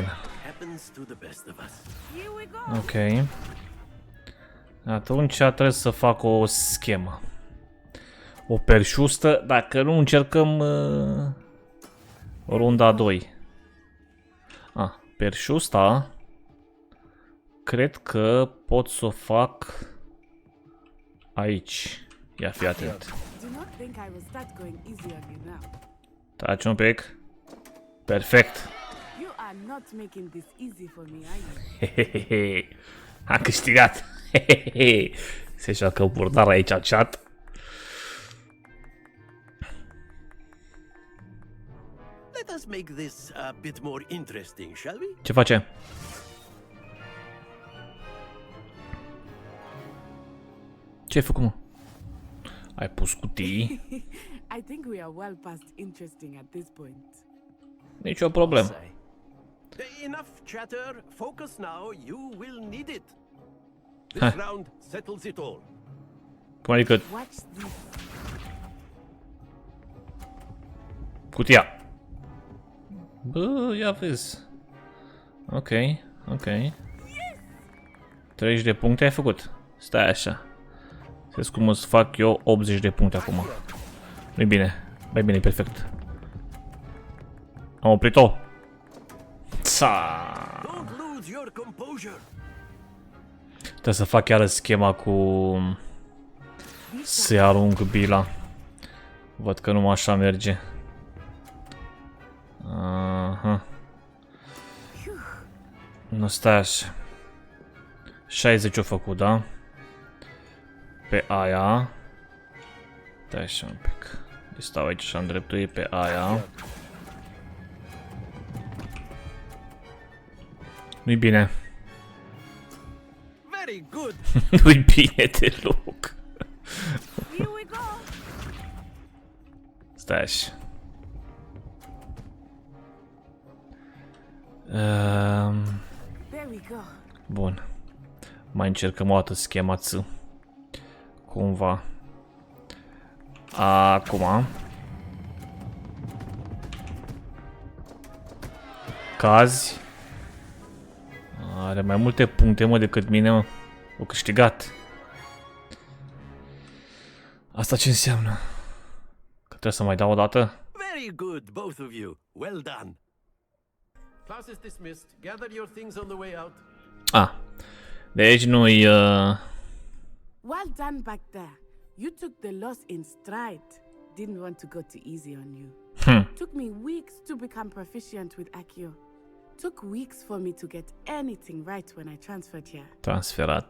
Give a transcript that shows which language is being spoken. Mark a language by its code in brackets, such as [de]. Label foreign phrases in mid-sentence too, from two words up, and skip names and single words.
[en] Happens to the best of us. Here we go. Ok. [ro] Atunci trebuie să fac o schemă. O perșustă, dacă nu încercăm runda 2. Perșusta cred că pot să o fac aici. Ia fi atent. Taci un pic. Perfect. [en] are not making this easy for me, are you? [ro] Hehehe. Am câștigat. Hehehe. Se joacă burdar aici în chat. [en] Let us make this a bit more interesting, shall we? [ro] Ce face? Ce ai făcut, mă? Ai pus cutii? [en] I think we are well past interesting at this point. [ro] Nici o problemă. [en] Enough chatter. Focus now. You will need it. This round settles it all. [ro] Cum adică [en] Watch this. [ro] cutia? Bă, ia vezi. Ok, ok. 30 de puncte ai făcut. Stai așa. Vezi cum îți fac eu 80 de puncte acum. Nu-i bine. Mai bine, e perfect. Am oprit-o. [en] Don't lose your composure. [ro] Trebuie să fac chiar schema cu... să-i arunc bila. Văd că numai așa merge. Aha. Nu, stai așa. 60 o făcut, da? Pe aia. Stai așa un pic. Stau aici și am dreptul, e pe aia. Nu-i bine. [en] Very good. [ro] Nu-i bine deloc. [en] Here we go. [ro] Stai așa. [en] There we go. [ro] Bun. Mai încercăm o dată schema ți. Cumva. Acum. Cazi. Are mai multe puncte, mă, decât mine, mă. O câștigat. Asta ce înseamnă? Că trebuie să mai dau o dată? [en] Very good, both of you. Well done. Class is dismissed. Gather your things on the way out. [ro] Ah. Deci nu-i... [en] Well done back there. You took the loss in stride. Didn't want to go too easy on you. Took me weeks to become proficient with Accio. Took weeks for me to get anything right when I transferred here. [ro] Transferat.